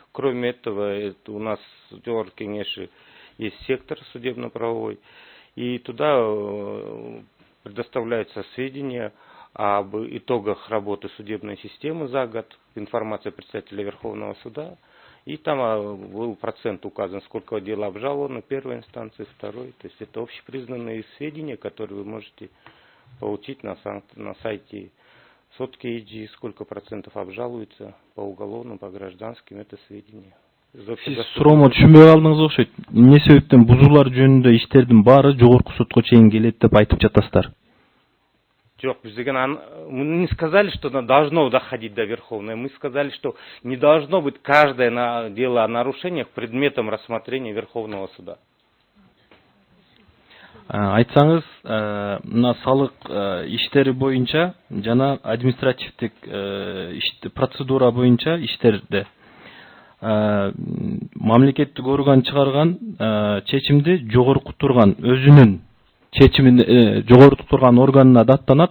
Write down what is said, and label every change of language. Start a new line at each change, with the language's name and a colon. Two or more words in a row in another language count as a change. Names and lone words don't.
Russian: Кроме этого, у нас в Жогорку Кеңеши есть сектор судебно-правовой, и туда предоставляются сведения об итогах работы судебной системы за год, информация представителя Верховного суда, и там был процент указан, сколько дел обжаловано первой инстанции, второй. То есть это общепризнанные сведения, которые вы можете получить на сайте Сотки.eg, сколько процентов обжалуется по уголовным, по гражданским, это сведения.
Kyrgyz: Сиз суроомо түшүнбөй калдыңыз окшойт. Эмне себептен бузуулар жөнүндө иштердин баары жогорку сотко чейин келет деп айтып жатасыздар?
Russian: Жоқ, мы не сказали, что оно должно доходить до Верховной. Мы сказали, что не должно быть каждое дело о нарушениях предметом рассмотрения Верховного суда.
Kyrgyz: Айтсаңыз, мына салык иштери боюнча жана административдик процедура боюнча иштерде мамлекеттик орган чыгарган чечимди жогорку турган өзүнүн чечимин жогорку турган органына даттанат.